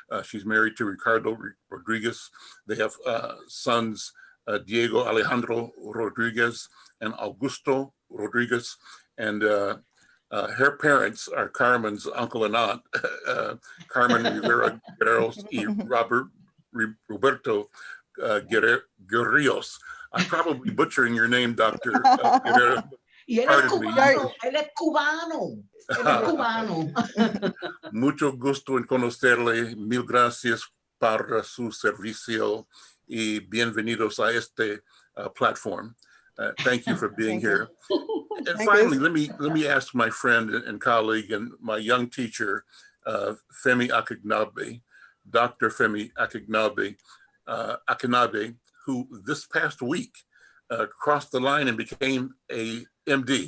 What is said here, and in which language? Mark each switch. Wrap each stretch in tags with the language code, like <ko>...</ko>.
<en>She's married to Ricardo Rodriguez. They have sons, Diego Alejandro Rodriguez and Augusto Rodriguez. And her parents are Carmen's uncle and aunt, Carmen Rivera Guerreros y Roberto Guerrillos. I'm probably butchering your name, Dr. Guerrero.</en> <es>Y él es cubano, él es cubano, él es cubano. Mucho gusto en conocerle. Mil gracias para su servicio y bienvenidos a este platform.</es> <en>Thank you for being here. And finally, let me ask my friend and colleague and my young teacher, Femi Akinabe, Dr. Femi Akinabe, who this past week crossed the line and became a MD.</en>